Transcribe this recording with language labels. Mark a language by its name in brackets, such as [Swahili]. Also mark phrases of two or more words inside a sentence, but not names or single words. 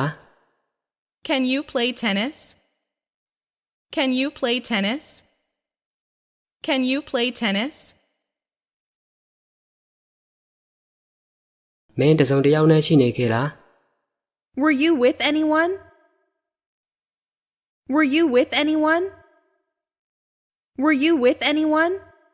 [English] Can you play tennis? Can you play tennis? Can you play tennis? [Burmese] မင်းတစ်စုံတစ်ယောက်နဲ့ရှိနေခဲ့လား [English] Were you with anyone? Were you with anyone? Were you with anyone?